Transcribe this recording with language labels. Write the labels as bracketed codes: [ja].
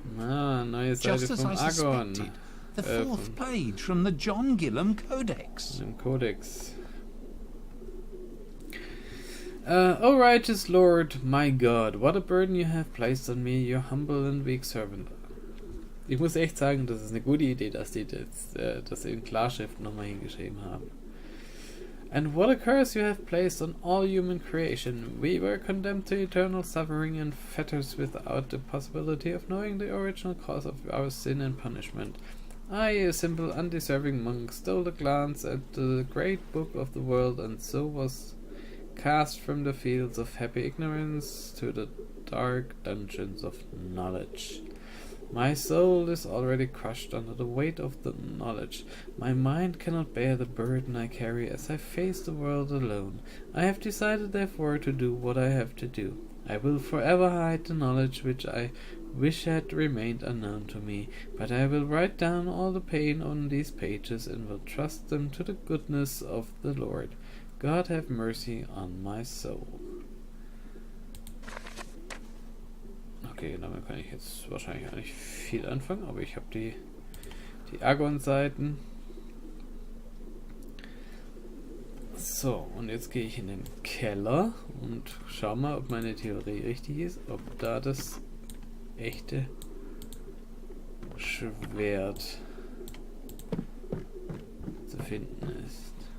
[de] Neue Seite vom AGON. [en] The 4th page from the John Gillam Codex. [de] Im Codex. [en] O righteous Lord, my God, what a burden you have placed on me, your humble and weak servant. [de] Ich muss echt sagen, das ist eine gute Idee, dass die das in Klarschrift nochmal hingeschrieben haben. [en] And what a curse you have placed on all human creation. We were condemned to eternal suffering and fetters without the possibility of knowing the original cause of our sin and punishment. I, a simple, undeserving monk, stole a glance at the great book of the world, and so was cast from the fields of happy ignorance to the dark dungeons of knowledge. My soul is already crushed under the weight of the knowledge. My mind cannot bear the burden I carry as I face the world alone. I have decided, therefore, to do what I have to do. I will forever hide the knowledge which I wish had remained unknown to me, but I will write down all the pain on these pages and will trust them to the goodness of the Lord. God have mercy on my soul. [de] Okay, damit kann ich jetzt wahrscheinlich auch nicht viel anfangen, aber ich habe die AGON-Seiten. So, und jetzt gehe ich in den Keller und schau mal, ob meine Theorie richtig ist, ob da das echte Schwert zu finden ist.